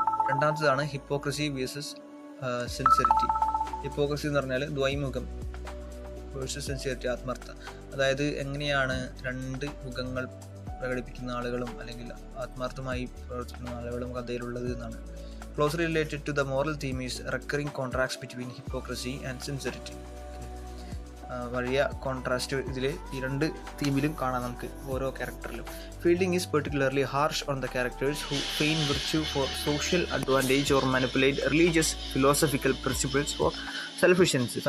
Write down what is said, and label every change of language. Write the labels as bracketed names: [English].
[Malayalam] രണ്ടാമത്തേതാണ് [English] Hypocrisy versus sincerity. [Malayalam] Hypocrisy എന്ന് പറഞ്ഞാൽ ദ്വൈമുഖം versus sincerity, ആത്മാർത്ഥത. അതായത് എങ്ങനെയാണ് രണ്ട് മുഖങ്ങൾ പ്രകടിപ്പിക്കുന്ന ആളുകളും അല്ലെങ്കിൽ ആത്മാർത്ഥമായി പ്രവർത്തിക്കുന്ന ആളുകളും കഥയിലുള്ളത് എന്നാണ്. [English] Closely related to the moral theme is recurring contrast between hypocrisy and sincerity. [Malayalam] വലിയ കോൺട്രാസ്റ്റ് ഇതിൽ ഈ രണ്ട് തീമിലും കാണാം നമുക്ക് ഓരോ ക്യാരക്ടറിലും. [English] Fielding is particularly harsh on the characters who feign virtue for social advantage or manipulate religious philosophical principles for selfish ends.